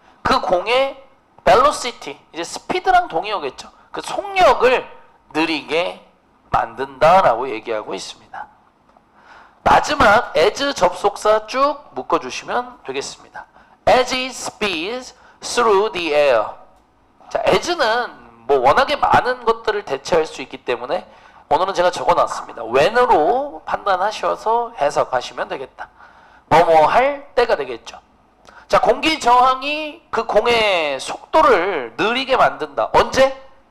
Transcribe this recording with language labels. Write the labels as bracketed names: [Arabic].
[Korean] 그 공의 velocity, 이제 스피드랑 동의어겠죠. 그 속력을 느리게 만든다라고 얘기하고 있습니다. 마지막 as 접속사 쭉 묶어주시면 되겠습니다. [English] As it speeds through the air. [Korean] 자, as는 뭐 워낙에 많은 것들을 대체할 수 있기 때문에 오늘은 제가 적어놨습니다. when으로 판단하셔서 해석하시면 되겠다. 뭐뭐 할 때가 되겠죠. 자, 공기 저항이 그 공의 속도를 느리게 만든다. 언제?